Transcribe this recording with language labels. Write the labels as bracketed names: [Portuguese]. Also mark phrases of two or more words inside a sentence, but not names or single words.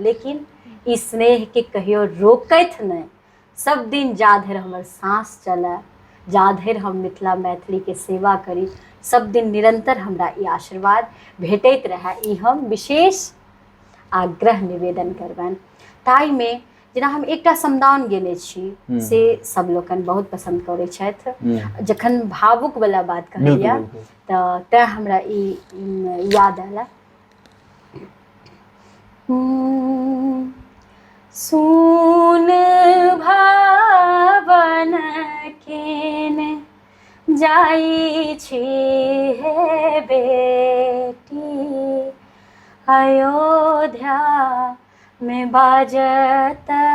[Maithili] लेकिन ई स्नेह के कहियो रोकैत नहीं, सब दिन जा धरि हमर सांस चले, जा धरि हम मिथिला मैथिली के सेवा करी, सब दिन निरंतर हमरा ई आशीर्वाद भेटैत रहे, ई हम विशेष आग्रह निवेदन करबनि। ताई में जेना हम एकटा समदाउन गेने छी से सब लोकन बहुत पसंद करै छथि। जखन भावुक वाला बात कहलिया तऽ तैं हमरा ई याद आयल। सुन भावन केने जाई छी हे बेटी, अयोध्या में बाजत